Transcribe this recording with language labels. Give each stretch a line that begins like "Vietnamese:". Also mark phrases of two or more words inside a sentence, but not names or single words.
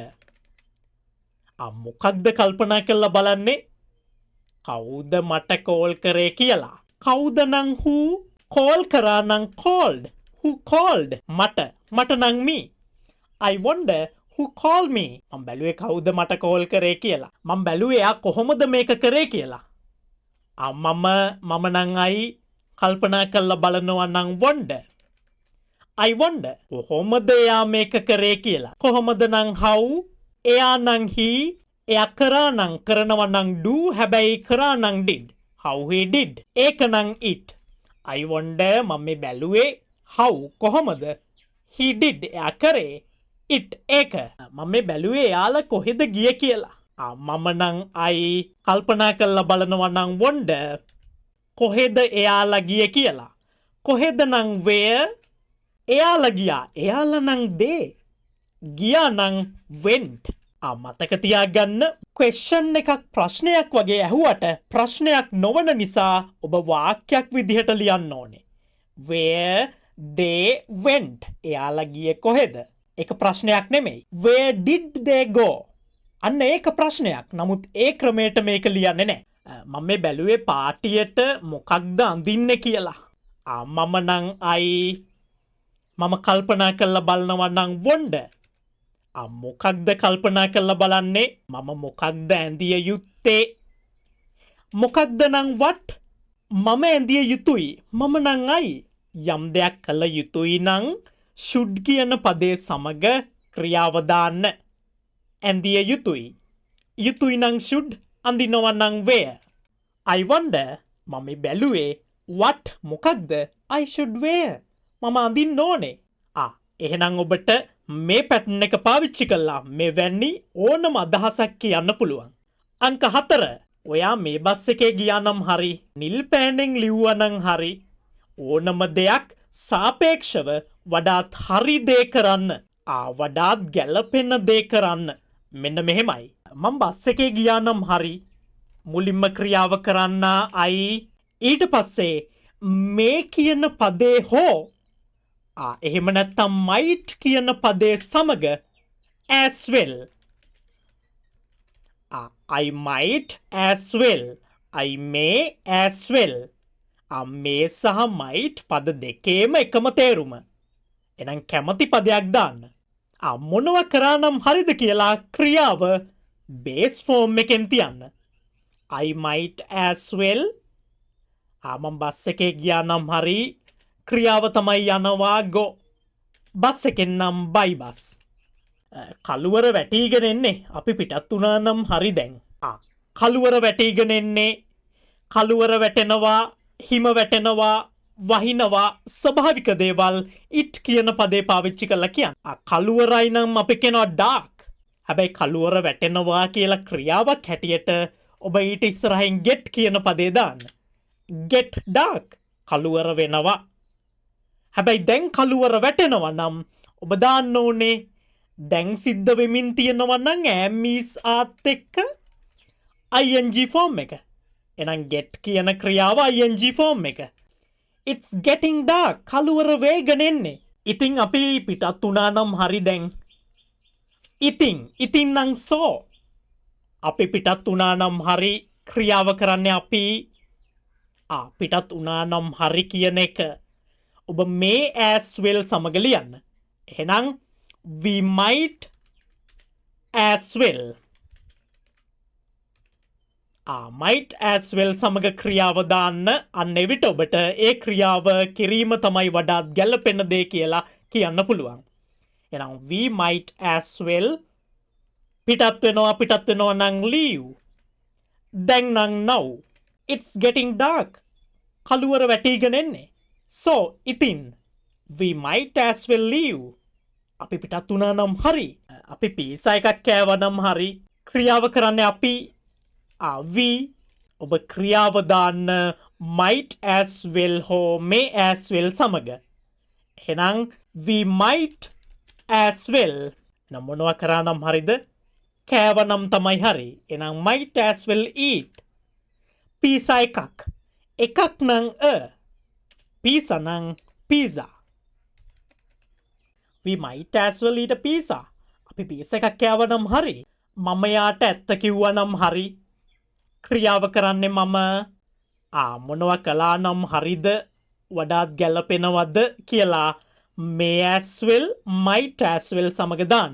Sinhala: මොකක්ද කල්පනා කරලා බලන්නේ? කවුද මට කෝල් කරේ කියලා. කවුද නං who කෝල් කරා නං called.
English: who called
Sinhala: මට නං
English: me. I wonder who called me.
Sinhala: මම බැලුවේ කවුද මට කෝල් කරේ කියලා. මම බැලුවේ එයා කොහොමද මේක කරේ කියලා. මම නං අයි කල්පනා කරලා බලනවා නං wonder.
English: I wonder
Sinhala: කොහොමද එයා මේක කරේ කියලා. කොහොමද නං how. එයා නං he. එයා කරා නං කරනවා නං do. හැබැයි කරා නං
English: did. how he did.
Sinhala: ඒක නං it.
English: I wonder
Sinhala: මම මේ බැලුවේ how කොහොමද
English: he did
Sinhala: එයා කරේ it ඒක. මම මේ බැලුවේ එයාලා කොහෙද ගියේ කියලා. මම නං I කල්පනා කරලා බලනවා නං wonder කොහෙද එයාලා ගියේ කියලා. කොහෙද නං where එයාලා ගියා. එයාලා නං they ගියා නං went. මතක තියාගන්න question එකක් ප්‍රශ්නයක් වගේ ඇහුවට ප්‍රශ්නයක් නොවන නිසා ඔබ වාක්‍යයක් විදිහට ලියන්න ඕනේ.
English: where they went
Sinhala: එයාලා ගියේ කොහෙද? ඒක ප්‍රශ්නයක් නෙමෙයි.
English: where did they go
Sinhala: අන්න ඒක ප්‍රශ්නයක්. නමුත් ඒ ක්‍රමයට මේක ලියන්නේ නැහැ. මම මේ බැලුවේ පාටියට මොකක්ද අඳින්නේ කියලා. මම නං අයි මම කල්පනා කරලා බලනවා නං wonder. මොකක්ද කල්පනා කරලා බලන්නේ? මම මොකක්ද ඇඳිය යුත්තේ? මොකක්ද නං what මම ඇඳිය යුතුයි. මම නං අයි යම් දෙයක් කළ යුතුයි නං should කියන පදේ සමග ක්‍රියාව දාන්න. ඇඳිය යුතුයි. යුතුයි නං should අඳිනවා නං wear.
English: I wonder
Sinhala: මම බැලුවේ
English: what මොකක්ද I should wear.
Sinhala: මම අඳින්න ඕනේ. එහෙනම් ඔබට මේ පැටර්න් එක පාවිච්චි කළා මෙවැනි ඕනම අදහසක් කියන්න පුළුවන්. අංක 4. ඔයා මේ බස් එකේ ගියා නම් හරි නිල් පෑනෙන් ලිව්වා නම් හරි ඕනම දෙයක් සාපේක්ෂව වඩාත් හරි දේ කරන්න. වඩාත් ගැළපෙන දේ කරන්න. මෙන්න මෙහෙමයි. මම බස් එකේ ගියා නම් හරි මුලින්ම ක්‍රියාව කරන්න ඊට පස්සේ මේ කියන පදේ හෝ එහෙම නැත්තම් might කියන පදේ සමග
English: as well. I might as well. I may as well.
Sinhala: මේ සහ might පද දෙකේම එකම තේරුම. එහෙනම් කැමති පදයක් දාන්න. මොනවා කරා නම් හරිද කියලා ක්‍රියාව base form එකෙන් තියන්න.
English: I might as well.
Sinhala: මම බස් එකේ ගියා නම් හරි ක්‍රියාව තමයි යනවා go. බස් එකෙන් නම්
English: by bus.
Sinhala: කළුවර වැටීගෙන එන්නේ අපි පිටත් වුණා නම් හරි දැන්. කළුවර වැටීගෙන එන්නේ කළුවර වැටෙනවා හිම වැටෙනවා වහිනවා ස්වභාවික දේවල් it කියන පදේ පාවිච්චි කරලා කියන්නේ. කළුවරයි නම් අපි කියනවා dark. හැබැයි කළුවර වැටෙනවා කියලා ක්‍රියාවක් හැටියට ඔබ ඊට ඉස්සරහින් get කියන පදේ දාන්න.
English: get dark
Sinhala: කළුවර වෙනවා. හැබැයි දැන් කළුවර වැටෙනවා නම් ඔබ දාන්න ඕනේ දැන් සිද්ධ වෙමින් තියෙනවා නම්
English: am is
Sinhala: ආත් එක්ක ing form එක. එහෙනම් get කියන ක්‍රියාව ing form එක.
English: It's getting dark
Sinhala: කළුවර වේගන එන්නේ. ඉතින් අපි පිටත් වුණා නම් හරි දැන්. ඉතින් නම් so අපි පිටත් වුණා නම් හරි ක්‍රියාව කරන්නේ අපි පිටත් වුණා නම් හරි කියන එක ඔබ මේ
English: as well
Sinhala: සමග ලියන්න.
English: එහෙනම් we might as well. might as well
Sinhala: සමග ක්‍රියාව දාන්න අන්න එවිට ඔබට ඒ ක්‍රියාව කිරීම තමයි වඩාත් ගැළපෙන දේ කියලා කියන්න පුළුවන්.
English: එහෙනම් we might as well
Sinhala: පිටත් වෙනවා නම්
English: leave.
Sinhala: දැන් නම්
English: now. It's getting dark.
Sinhala: කළුවර වැටීගෙන එන්නේ.
English: So ඉතින් we might as well leave.
Sinhala: අපි පිටත් වුණා නම් හරි. අපි පීසා එකක් කෑවා නම් හරි ක්‍රියාව කරන්නේ අපි we ඔබ ක්‍රියාව දාන්න
English: might as well
Sinhala: හෝ
English: may as well
Sinhala: සමග. එහෙනම්
English: we might as well
Sinhala: නම් මොනවා කරා නම් හරිද? කෑව නම් තමයි හරි. එහෙනම්
English: might as well eat.
Sinhala: පීසා එකක් නම් pizza නම් pizza.
English: We might as well eat a pizza.
Sinhala: අපි පීසා එකක් කෑව නම් හරි. මම යාට ඇත්ත කිව්වා නම් හරි ක්‍රියාව කරන්නේ මම මොනවා කළා නම් හරිද වඩාත් ගැළපෙනවද කියලා
English: may as well might as well
Sinhala: සමග දාන්න.